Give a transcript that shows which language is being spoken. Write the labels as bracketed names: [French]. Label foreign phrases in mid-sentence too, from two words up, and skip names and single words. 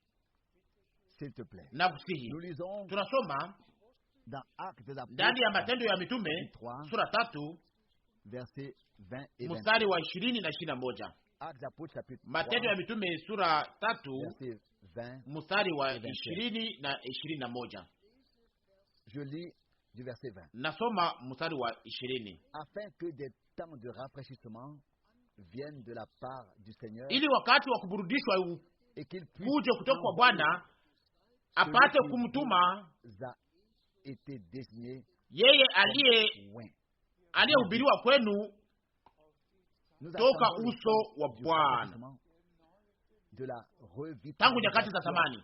[Swahili] Na kusihi, tunasoma ndani ya Matendo ya Mitume sura 3 mstari wa 20 na 21. Matendo ya Mitume sura 3 mstari wa 20 na 21. [French] Je lis du verset 20. [Swahili] Nasoma mstari wa 20. [French] Afin que des temps de rafraîchissement viennent de la part du Seigneur, [Swahili] ili wakati wa kuburudishwa uje kutoka kwa Bwana, apate kumtuma yeye aliyehubiriwa kwenu toka uso wa Bwana tangu nyakati za zamani.